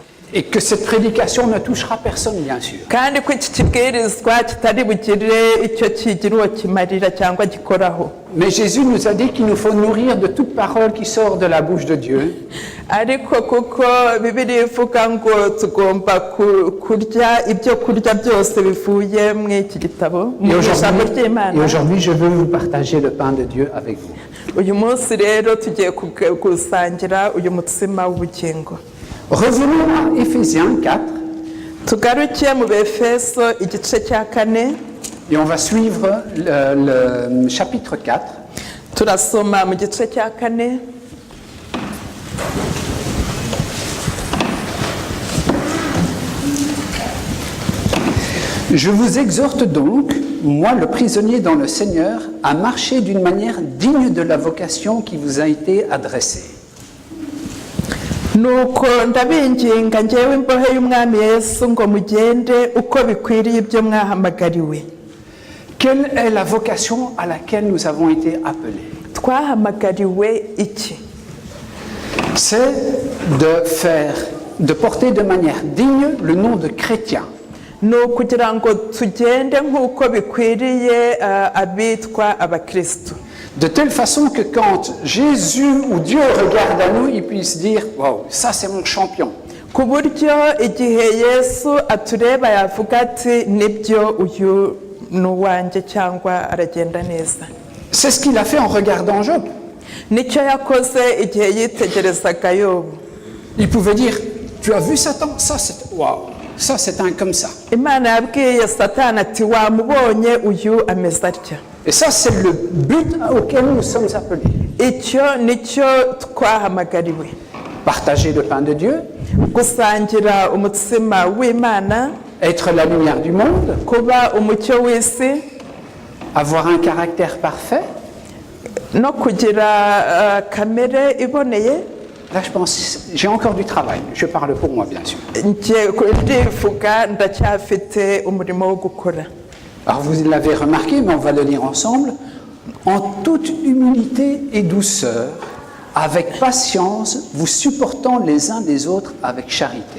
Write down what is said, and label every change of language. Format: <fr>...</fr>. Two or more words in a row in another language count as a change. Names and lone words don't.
<fr>Et que cette prédication ne touchera personne, bien sûr.</fr> <rw>kandi ko iki kibwirizwa kitari bugire icyo kigira uwo kimarira cyangwa gikoraho.</rw> <fr>Mais Jésus nous a dit qu'il nous faut nourrir de toute parole qui sort de la bouche de Dieu.</fr> <rw>ariko kuko Bibiliya ivuga ngo tugomba kurya ibyo kurya byose bivuye mu iki gitabo, mu ijambo</rw> <fr>Et</fr> <rw>ry'Imana.</rw> <fr>aujourd'hui, je veux vous partager le pain de Dieu avec vous.</fr> <rw>uyu munsi rero tugiye gusangira uyu mutsima w'ubugingo.</rw> <fr>Revenons à Éphésiens 4</fr> <rw>tugarukiye mu Befeso igice cya 4,</rw> <fr>et on va suivre le chapitre 4.</fr> <rw>turasoma mu gice cya 4.</rw> <fr>Je vous exhorte donc, moi le prisonnier dans le Seigneur, à marcher d'une manière digne de la vocation qui vous a été adressée.</fr> <rw>nuko ndabinginga njyewe imbohe y'umwami Yesu ngo mugende uko bikwiriye ibyo mwahamagariwe.</rw> <fr>Quelle est la vocation à laquelle nous avons été appelés?</fr> <rw>Twahamagariwe iki?</rw> <fr>C'est de porter de manière digne le nom de chrétien.</fr> <rw>ni ukugira ngo tugende nk'uko bikwiriye abitwa abakristo.</rw> <fr>De telle façon que quand Jésus ou Dieu regarde à nous, il puisse dire « Wow, ça c'est mon champion ».</fr> <rw>ku buryo igihe Yesu atureba yavuga ati nibyo uyu ni uwanjye cyangwa aragenda neza.</rw> <fr>C'est ce qu'il a fait en regardant Job.</fr> <rw>nicyo yakoze igihe yitegerezaga Yobu.</rw> <fr>Il pouvait dire « Tu as vu Satan? Ça c'est wow, ça c'est un comme ça ».</fr> <rw>Imana yabwiye Satani ati wamubonye uyu ameze atya.</rw> <fr>Et ça, c'est le but auquel nous sommes appelés.</fr> <rw>icyo nicyo twahamagariwe.</rw> <fr>Partager le pain de Dieu,</fr> <rw>gusangira umutsima w'Imana,</rw> <fr>être la lumière du monde,</fr> <rw>kuba umucyo w'isi,</rw> <fr>avoir un caractère parfait.</fr> <rw>no kugira kamere iboneye.</rw> <fr>Là, je pense, j'ai encore du travail. Je parle pour moi, bien sûr.</fr> <rw>ndivuga ndacyafite umurimo wo gukora.</rw> <fr>Alors, vous l'avez remarqué, mais on va le lire ensemble. En toute humilité et douceur, avec patience, vous supportant les uns les autres avec charité.</fr>